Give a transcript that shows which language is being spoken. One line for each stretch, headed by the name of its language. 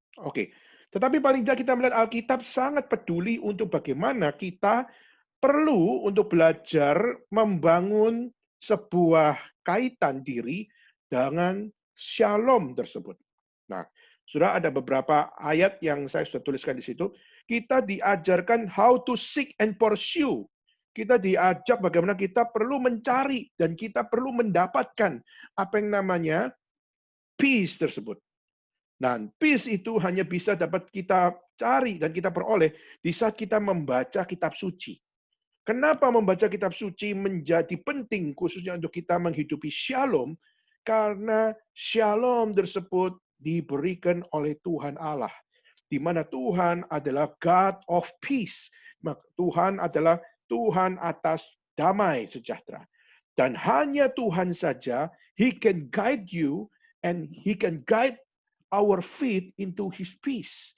Indonesian: Oke, tetapi paling tidak kita melihat Alkitab sangat peduli untuk bagaimana kita perlu untuk belajar membangun sebuah kaitan diri dengan shalom tersebut. Nah, sudah ada beberapa ayat yang saya sudah tuliskan di situ. Kita diajarkan
English: how to seek and pursue.
Indonesian: Kita diajak bagaimana kita perlu mencari dan kita perlu mendapatkan apa yang namanya peace tersebut. Nah, peace itu hanya bisa dapat kita cari dan kita peroleh di saat kita membaca kitab suci. Kenapa membaca kitab suci menjadi penting khususnya untuk kita menghidupi shalom? Karena shalom tersebut diberikan oleh Tuhan Allah. Di mana Tuhan adalah
English: God of peace.
Indonesian: Tuhan adalah Tuhan atas damai sejahtera. Dan hanya Tuhan saja,
English: He can guide you and He can guide our feet into His peace.